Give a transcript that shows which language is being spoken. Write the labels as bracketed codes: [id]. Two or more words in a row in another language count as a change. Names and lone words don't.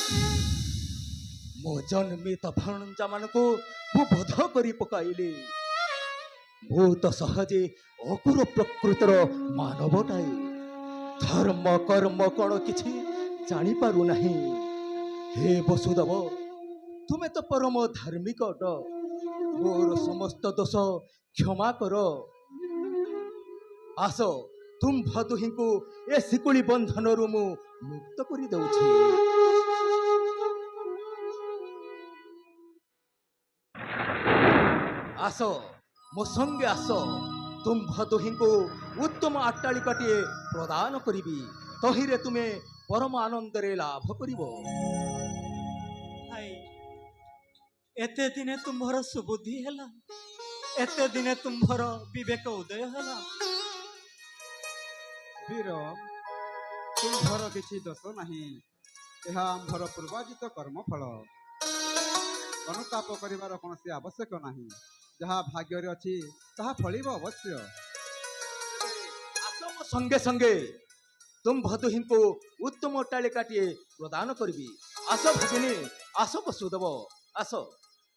[or] ମୋ ଜନ୍ମିତ ଭଣଜା ମାନଙ୍କୁ ମୁଁ ବୋଧ କରି ପକାଇଲି। ମୁଁ ତ ସହଜେ ଅକୁର ପ୍ରକୃତିର ମାନବଟିଏ ଧର୍ମ କର୍ମ କଣ କିଛି ଜାଣି ପାରୁ ନାହିଁ। ହେ ବସୁଦେବ ତୁମେ ତ ପରମ ଧାର୍ମିକ ଅଟ ମୋର ସମସ୍ତ ଦୋଷ କ୍ଷମା କର। ଆସ ତୁମ୍ଭ ଦୁହିଁଙ୍କୁ ଏ ଶିକୁଳି ବନ୍ଧନରୁ ମୁଁ ମୁକ୍ତ କରି ଦେଉଛି। ଆସ ମୋ ସଙ୍ଗେ ଆସ ତୁମ୍ଭ ଦୁହିଁଙ୍କୁ ଉତ୍ତମ ଅଟ୍ଟାଳିକାଟିଏ ପ୍ରଦାନ କରିବି ତହିଁରେ ତୁମେ ପରମ ଆନନ୍ଦରେ ଲାଭ କରିବ। ହାୟ ଏତେ ଦିନେ ତୁମ୍ଭର ସୁବୁଦ୍ଧି ହେଲା ଏତେ ଦିନେ ତୁମ୍ଭର ବିବେକ ଉଦୟ ହେଲା। ବୀର ତୁମ୍ଭର କିଛି ଦୋଷ ନାହିଁ। ଏହା ଆମ୍ଭର ପୂର୍ବାଜିତ କର୍ମଫଳ। ଅନୁତାପ କରିବାର କୌଣସି ଆବଶ୍ୟକ ନାହିଁ। ଯାହା ଭାଗ୍ୟରେ ଅଛି ତାହା ଫଳିବ ଅବଶ୍ୟ। ଆସ ମୋ ସଙ୍ଗେ ସଙ୍ଗେ ତୁମ୍ଭ ଦୁହିଁଙ୍କୁ ଉତ୍ତମ ଅଟ୍ଟାଳିକାଟିଏ ପ୍ରଦାନ କରିବି। ଆସ ଭଗିନୀ ଆସ ବସୁଦେବ ଆସ।